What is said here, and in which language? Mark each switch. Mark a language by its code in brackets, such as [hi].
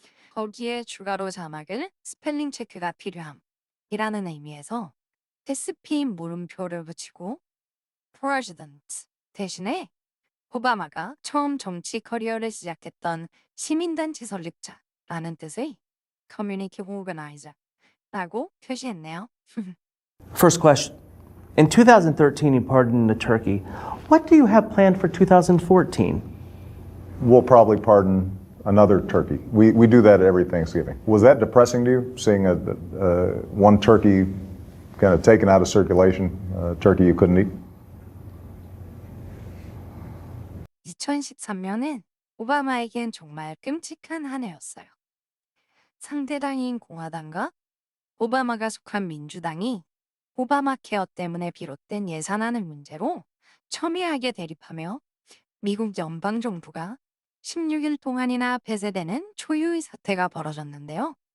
[ko] 거기에 추가로 자막을 스펠링 체크가 필요함이라는 의미에서 SP 물음표를 붙이고 President 대신에 오바마가 처음 정치 커리어를 시작했던 시민단체 설립자라는 뜻의 Community Organizer라고 표시했네요. [en] First question. In 2013, you pardoned the turkey. What do you have planned for 2014? We'll probably pardon another turkey. We do that every Thanksgiving. Was that depressing to you, seeing one turkey kind of taken out of circulation, a turkey you couldn't eat? [ko] 2013년은 오바마에겐 정말 끔찍한 한 해였어요. 상대당인 공화당과 오바마가 속한 민주당이 오바마 케어 때문에 비롯된 예산안을 문제로 첨예하게 대립하며 미국 연방정부가 16일 동안이나 폐쇄되는 초유의 사태가 벌어졌는데요.